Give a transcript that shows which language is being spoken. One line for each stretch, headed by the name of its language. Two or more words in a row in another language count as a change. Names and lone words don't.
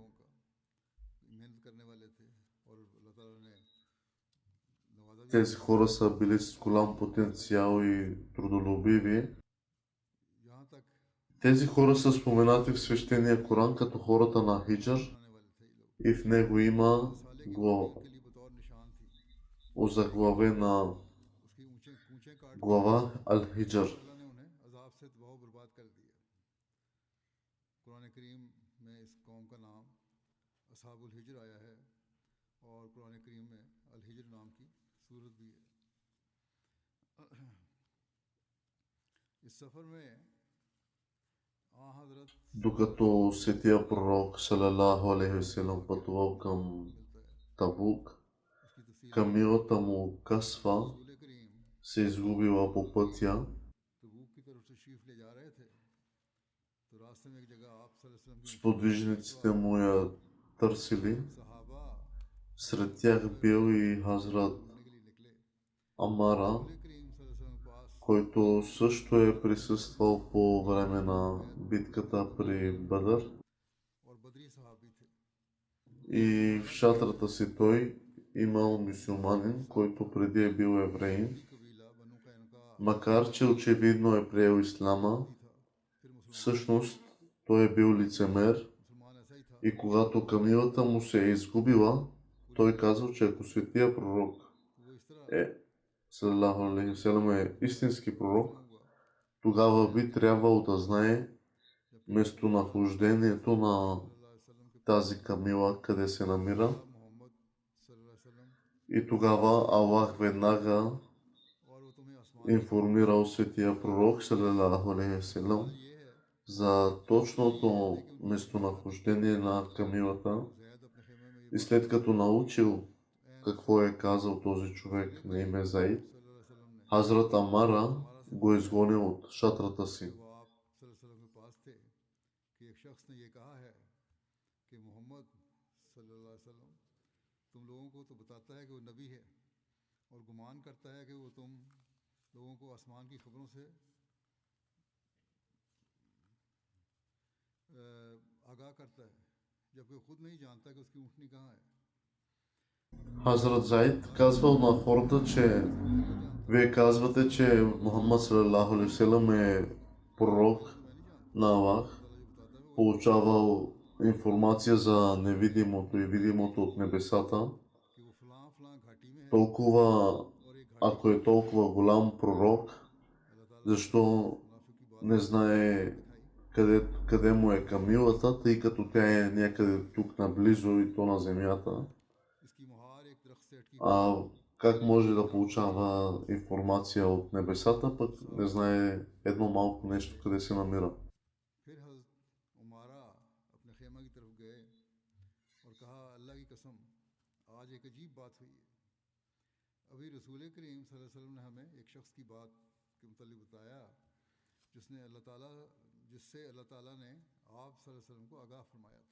Bulgarian: Тези хора са били с голям потенциал и трудолюбиви. Тези хора са споменати в свещения Коран като хората на Хиджър и в него има озаглавена глава Ал-Хиджр.
Urdu: اللہ نے انہیں عذاب سے تباہ برباد کر دیا۔ قرآن کریم میں اس قوم کا نام اصحاب الحجر آیا ہے اور قرآن کریم میں الحجر نام کی سورت بھی ہے. اس سفر میں آں حضرت
Bulgarian: Докато светия пророк
Arabic: صلى الله عليه وسلم
Bulgarian: пътувал към
Urdu: ملتا ہے,
Bulgarian: Табук,
Urdu: اس کی تفصیل
Bulgarian: камилата му Касва
Urdu: رسول کریم
Bulgarian: се изгубила по пътя
Urdu: تبوک کی طرف تشریف لے جا رہے تھے تو راستے میں ایک جگہ آپ
Arabic: صلی اللہ علیہ وسلم
Urdu: की
Bulgarian: сподвижниците му я търсили.
Urdu: सहाबा
Bulgarian: Сред тях бил и Хазрат
Urdu: ڈھونڈنے کے لیے نکلے.
Bulgarian: Амара,
Urdu: رسول کریم
Arabic: صلی اللہ علیہ وسلم
Urdu: کے پاس
Bulgarian: който също е присъствал по време на битката при Бадър.
Urdu: اور بدری صحابی تھے.
Bulgarian: И в шатрата си той имал мюсюлманин, който преди е бил евреин,
Urdu: قبیلہ بنو قینقاع
Bulgarian: макар че очевидно е приел ислама.
Urdu: تھا، پھر
Bulgarian: Всъщност той е бил лицемер
Urdu: مسلمان ایسا ہی تھا.
Bulgarian: и когато камилата му се е изгубила, той казал, че ако светия пророк
Urdu: وہ اس طرح
Arabic: صلى الله عليه وسلم
Bulgarian: е истински пророк,
Urdu: होगा
Bulgarian: тогава би трябвало да знае местонахождението на
Arabic: صلی اللہ علیہ وسلم के
Bulgarian: тази камила, къде се намира.
Arabic: محمد صلی اللہ علیہ وسلم
Bulgarian: И тогава Аллах веднага
Urdu: اور وہ تمہیں آسمان
Bulgarian: информирал светия пророк
Arabic: صلى الله عليه وسلم
Urdu: یہ ہے
Bulgarian: за точното местонахождение на камилата.
Urdu: زید اپنے خیمے میں
Bulgarian: И след като научил какво е казал този човек на име Заид,
Arabic: صلی اللہ علیہ وسلم ने
Bulgarian: Хазрат Амара го изгонил от шатрата си.
Urdu: وہ آپ
Arabic: صلی اللہ علیہ وسلم
Urdu: کے پاس تھے کہ ایک شخص نے یہ کہا ہے کہ محمد
Arabic: صلی اللہ علیہ وسلم
Urdu: تم لوگوں کو تو بتاتا ہے کہ وہ نبی ہے اور گمان کرتا ہے کہ وہ تم لوگوں کو آسمان کی خبروں سے آگاہ کرتا ہے جبکہ خود نہیں جانتا کہ اس کی اونٹنی کہاں ہے.
Bulgarian: Хазрат Заид казвал на хората, че вие казвате, че Мухаммад
Arabic: صلى الله عليه وسلم
Bulgarian: е пророк на Аллах, получавал информация за невидимото и видимото от небесата.
Urdu: کہ وہ فلاں فلاں گھاٹی میں ہے
Bulgarian: Толкова,
Urdu: اور ایک گھاٹی
Bulgarian: ако е толкова голям пророк,
Urdu: اللہ تعالیٰ
Bulgarian: защо
Urdu: منافق کی بات
Bulgarian: не знае къде му е камилата, тъй като тя е някъде тук наблизо и то на земята.
Urdu: اس کی مہار ایک درخت سے اٹکی
Bulgarian: А как може да получава информация от небесата, пък не знае едно малко нещо къде се намира.
Urdu: پھر حضرت عمارہ اپنے خیمہ کی طرف گئے اور کہا اللہ کی قسم آج ایک عجیب بات ہوئی ہے. ابھی رسول کریم
Arabic: صلی اللہ علیہ وسلم
Urdu: نے ہمیں ایک شخص کی بات کے متعلق بتایا جس سے اللہ تعالیٰ نے آپ
Arabic: صلی اللہ علیہ وسلم
Urdu: کو آگاہ فرمایا تھا.